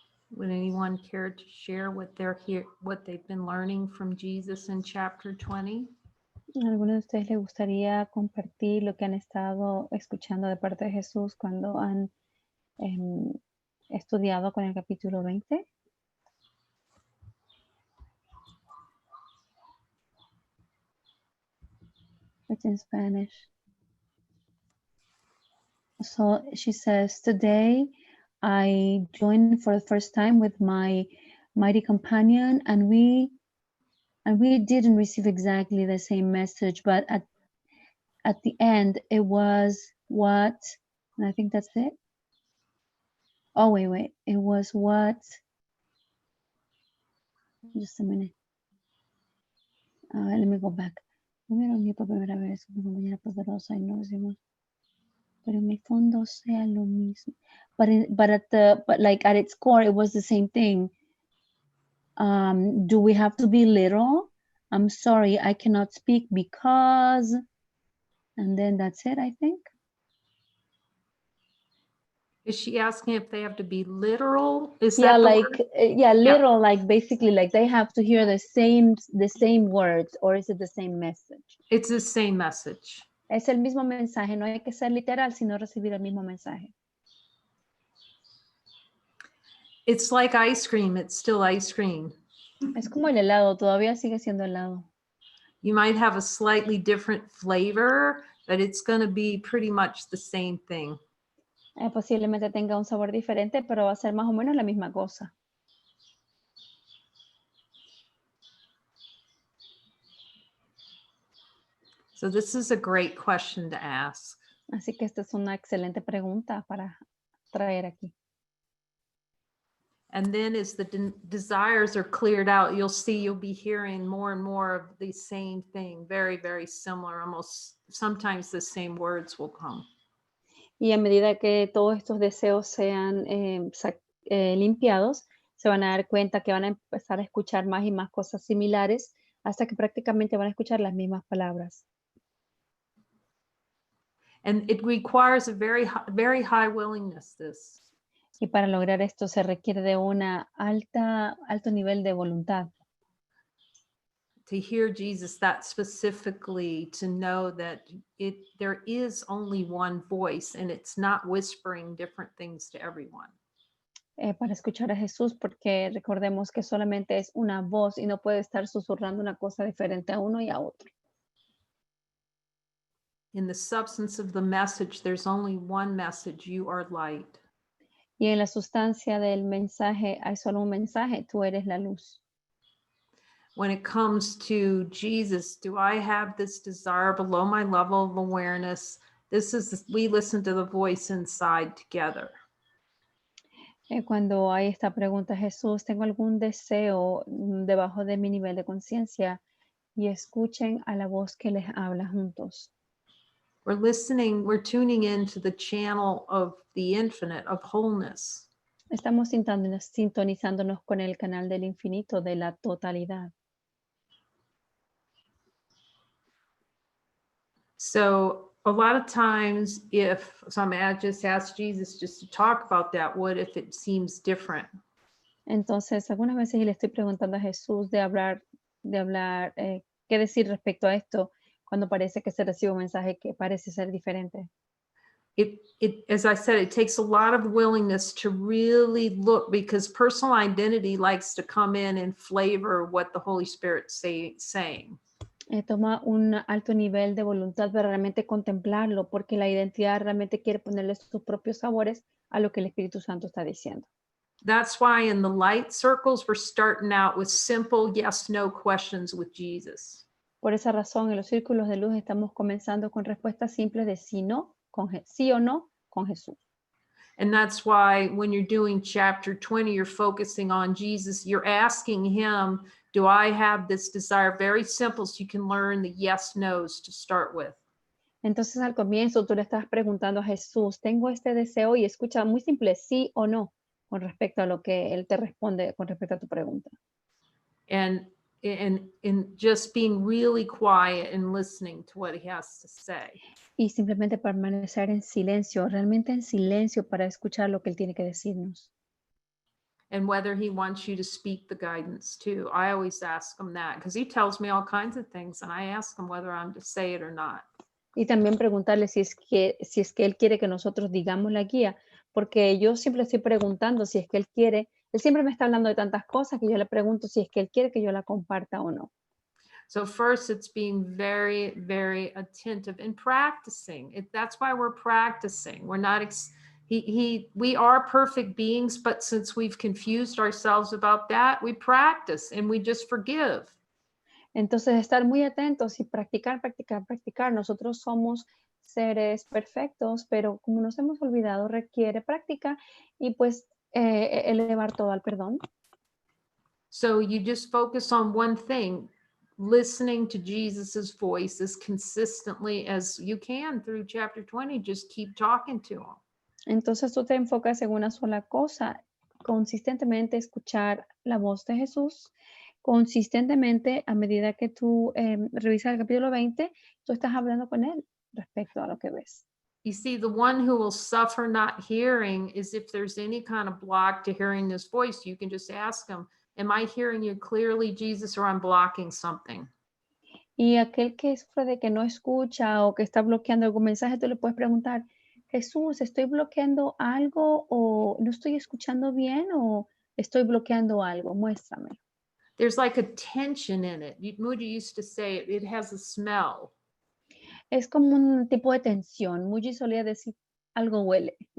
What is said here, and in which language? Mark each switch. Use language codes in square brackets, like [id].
[en] Would anyone care to share what they've been learning from Jesus in chapter 20? [es] ¿A alguno de ustedes les gustaría compartir lo que han estado escuchando de parte de Jesús cuando han estudiado con el capítulo 20? [en] It's in Spanish. So she says, today I joined for the first time with my mighty companion, and we didn't receive exactly the same message, but at the end it was what, and I think that's it. Oh, wait. It was what? Just a minute. Let me go back. [es] Primero mi por primera vez, una compañera poderosa y no decimos, pero en el fondo sea lo mismo. [en] But like at its core, it was the same thing. Do we have to be literal? I'm sorry, I cannot speak because, and then that's it, I think. Is she asking if they have to be literal? Is Yeah, that the like word? literal, like basically like they have to hear the same words, or is it the same message? It's the same message. [es] Es el mismo mensaje, no hay que ser literal, sino recibir el mismo mensaje. [en] It's like ice cream. It's still ice cream. [es] Es como el helado, todavía sigue siendo helado. [en] You might have a slightly different flavor, but it's going to be pretty much the same thing. [es] Posiblemente tenga un sabor diferente, pero va a ser más o menos la misma cosa. [en] So this is a great question to ask. [es] Así que esta es una excelente pregunta para traer aquí. [en] And then as the desires are cleared out, you'll see you'll be hearing more and more of the same thing, very, very similar, almost sometimes the same words will come. [es] Y a medida que todos estos deseos sean limpiados, se van a dar cuenta que van a empezar a escuchar más y más cosas similares hasta que prácticamente van a escuchar las mismas palabras. [en] And it requires a very high willingness, this. [es] Y para lograr esto se requiere de una alto nivel de voluntad. [en] To hear Jesus that specifically, to know that there is only one voice and it's not whispering different things to everyone. [es] Para escuchar a Jesús, porque recordemos que solamente es una voz y no puede estar susurrando una cosa diferente a uno y a otro. [en] In the substance of the message, there's only one message: you are light. [es] Y en la sustancia del mensaje hay solo un mensaje: tú eres la luz. [en] When it comes to Jesus, do I have this desire below my level of awareness? We listen to the voice inside together. [es] Cuando hay esta pregunta, Jesús, ¿tengo algún deseo debajo de mi nivel de conciencia? Y escuchen a la voz que les habla juntos. [en] We're tuning into the channel of the infinite, of wholeness. [es] Estamos sintonizándonos con el canal del infinito, de la totalidad. [en] So a lot of times if some just ask Jesus just to talk about that, what if it seems different? [es] Entonces, algunas veces le estoy preguntando a Jesús de hablar, qué decir respecto a esto cuando parece que se recibe un mensaje que parece ser diferente. [en] As I said, it takes a lot of willingness to really look, because personal identity likes to come in and flavor what the Holy Spirit's saying. [es] Toma un alto nivel de voluntad para realmente contemplarlo, porque la identidad realmente quiere ponerle sus propios sabores a lo que el Espíritu Santo está diciendo. [en] That's why in the light circles, we're starting out with simple yes, no questions with Jesus. [es] Por esa razón, en los círculos de luz estamos comenzando con respuestas simples de sí, no, sí o no con Jesús. [en] And that's why when you're doing chapter 20, you're focusing on Jesus. You're asking him, do I have this desire? Very simple, so you can learn the yes, no's to start with. [es] Entonces al comienzo tú le estás preguntando a Jesús, tengo este deseo, y escucha muy simple, sí o no, con respecto a lo que él te responde con respecto a tu pregunta. [en] And just being really quiet and listening to what he has to say. [es] Y simplemente permanecer en silencio, realmente en silencio, para escuchar lo que él tiene que decirnos. [en] And whether he wants you to speak the guidance too. I always ask him that, because he tells me all kinds of things, and I ask him whether I'm to say it or not. [es] Y también preguntarle si es que él quiere que nosotros digamos la guía, porque yo siempre estoy preguntando si es que él quiere. Él siempre me está hablando de tantas cosas que yo le pregunto si es que él quiere que yo la comparta o no. [en] So first, it's being very, very attentive and practicing. That's why we're practicing. We're not, we are perfect beings, but since we've confused ourselves about that, we practice and we just forgive. [es] Entonces, estar muy atentos y practicar. Nosotros somos seres perfectos, pero como nos hemos olvidado, requiere práctica y pues elevar todo al perdón. [en] So you just focus on one thing, listening to Jesus's voice as consistently as you can through chapter 20. Just keep talking to him. [es] Entonces tú te enfocas en una sola cosa, consistentemente escuchar la voz de Jesús, consistentemente a medida que tú revisas el capítulo 20, tú estás hablando con él respecto a lo que ves. [en] You see, the one who will suffer not hearing is if there's any kind of block to hearing this voice, you can just ask him, am I hearing you clearly, Jesus, or I'm blocking something? [es] Y aquel que sufre de que no escucha o que está bloqueando algún mensaje, tú le puedes preguntar, Jesús, ¿estoy bloqueando algo o no estoy escuchando bien o estoy bloqueando algo? Muéstrame. [en] There's like a tension in it. Moody used to say it has a smell. [es] Es como un tipo de tensión. Muji solía decir, algo huele.